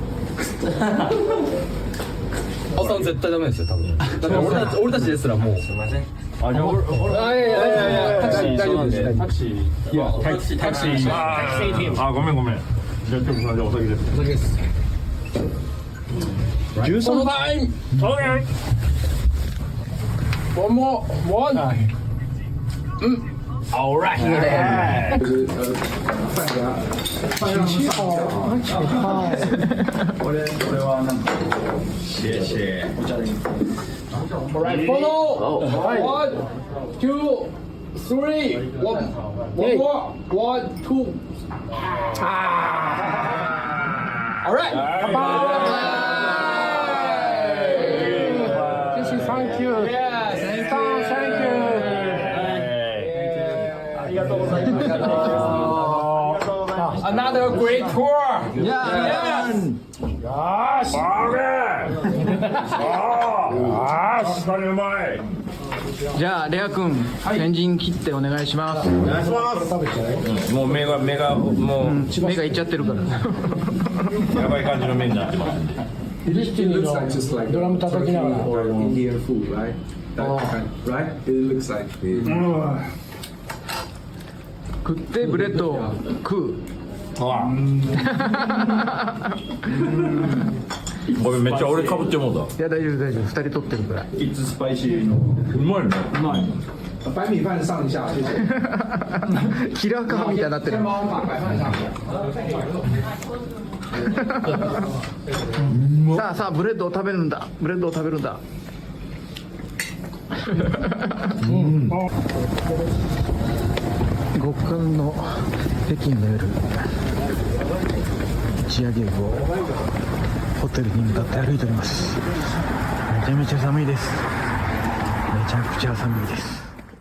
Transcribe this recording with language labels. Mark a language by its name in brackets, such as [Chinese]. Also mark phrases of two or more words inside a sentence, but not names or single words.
[Japanese] 青さん絶対ダメですよ、多分。だって俺たちですらもう。すみません。あ、じゃあ俺いやタクシー大丈夫です。タクシー。いや、タクシー。あ、ごめん。じゃあちょっとじゃあお先です。お酒です。 [English] 13タイム。One more. One. All right. [Japanese] これはなんかシェお茶で。 [English] Alright, follow. 1, 2, 3. One more. 1, 2. Alright. Thank you. Yes. Thank you. [Japanese] ありがとうございました。 [English] Another great tour. Yes. [Japanese] 簡単にうまい。じゃあレア君、先陣切ってお願いします。お願いします。もう目がもう目がいっちゃってるから。やばい感じの目になってます。ディスティニーのドラム叩きながら。 [English] Or Indian food, right? That kind, right? It looks like it. [Japanese] 食ってブレッドを食う。ごめん、めっちゃ俺かぶってもうた。いや大丈夫2人取ってるから。いつスパイシーのうまいね。うまい。 [Chinese] 白米饭上一下，谢谢。 [Japanese] キラーカーみたいになってる。 [Chinese] 先帮我把白饭上一下。 [Japanese] さあブレッドを食べるんだ。極寒の北京の夜、打ち上げ後ホテルに向かって歩いております。めちゃめちゃ寒いです。めちゃくちゃ寒いです。